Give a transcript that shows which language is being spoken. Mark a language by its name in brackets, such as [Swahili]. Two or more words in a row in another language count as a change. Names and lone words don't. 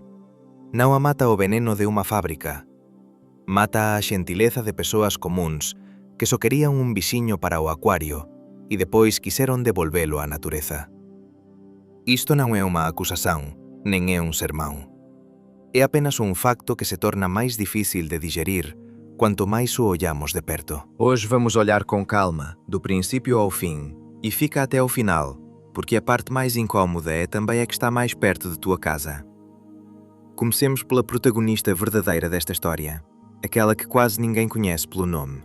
[Galician] Non a mata o veneno de unha fábrica. Mata a xentileza de persoas comúns que só querían un bixiño para o acuario e depois quiseron devolvelo á natureza. Isto non é unha acusación, nen é un sermón. É apenas un facto que se torna máis difícil de digerir quanto máis o ollamos de perto. [Portuguese] Hoje vamos olhar com calma, do princípio ao fim, e fica até ao final, porque a parte mais incómoda é também a que está mais perto de tua casa. Comecemos pela protagonista verdadeira desta história, aquela que quase ninguém conhece pelo nome.